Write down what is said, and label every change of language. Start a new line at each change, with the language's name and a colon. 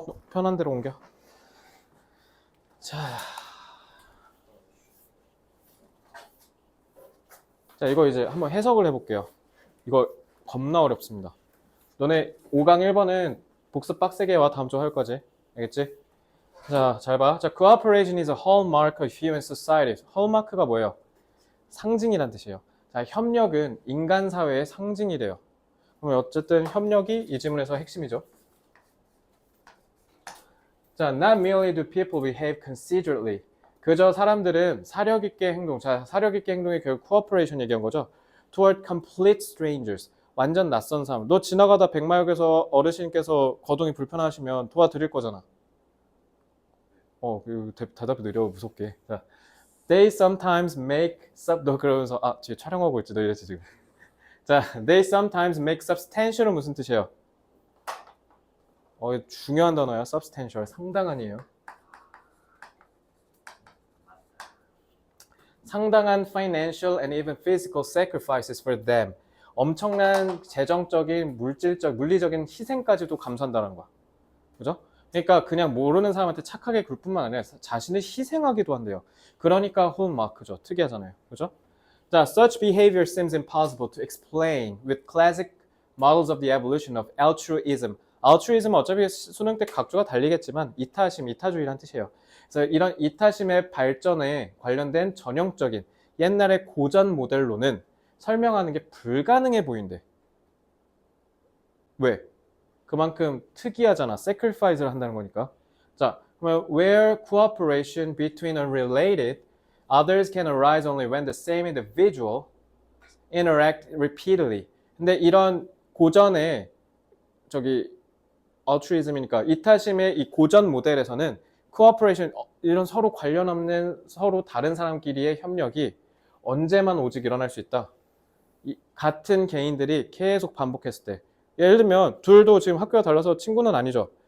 Korean: 편한 대로 옮겨. 자, 이거 이제 한번 해석을 해볼게요. 이거 겁나 어렵습니다. 너네 5강 1번은 복습 빡세게 와. 다음 주 할 거지. 알겠지? 자, 잘 봐.
English: 자, cooperation is a hallmark of human society.
Korean: hallmark가 뭐예요? 상징이란 뜻이에요. 자, 협력은 인간 사회의 상징이래요. 그럼 어쨌든 협력이 이 지문에서 핵심이죠.
English: 자, not merely do people behave considerately.
Korean: 그저 사람들은 사력 있게 행동. 자, 사력 있게 행동이 결국 cooperation 얘기한 거죠.
English: toward complete strangers.
Korean: 완전 낯선 사람. 너 지나가다 백마역에서 어르신께서 거동이 불편하시면 도와드릴 거잖아. 대답이 느려 무섭게. 자,
English: they sometimes make
Korean: 너 그러면서 지금 촬영하고 있지 너 이랬지 지금.
English: 자, they sometimes make substantial은
Korean: 무슨 뜻이에요? 중요한 단어야. substantial. 상당한이에요. 상당한
English: financial and even physical sacrifices for them.
Korean: 엄청난 재정적인, 물리적인 희생까지도 감수한다는 거야. 그죠? 그러니까 그냥 모르는 사람한테 착하게 굴 뿐만 아니라 자신을 희생하기도 한대요. 그러니까 홀마크죠. 특이하잖아요. 그죠?
English: 자, such behavior seems impossible to explain with classic models of the evolution of altruism.
Korean: altruism은 어차피 수능 때 각조가 달리겠지만 이타심, 이타주의란 뜻이에요. 그래서 이런 이타심의 발전에 관련된 전형적인 옛날의 고전 모델로는 설명하는 게 불가능해 보인대. 왜? 그만큼 특이하잖아. sacrifice를 한다는 거니까. 자,
English: where cooperation between unrelated others can arise only when the same individual interact repeatedly.
Korean: 근데 이런 고전의 저기 altruism이니까 이타심의 이 고전 모델에서는 cooperation 이런 서로 관련 없는 서로 다른 사람끼리의 협력이 언제만 오직 일어날 수 있다. 같은 개인들이 계속 반복했을 때. 예를 들면 둘도 지금 학교가 달라서 친구는 아니죠.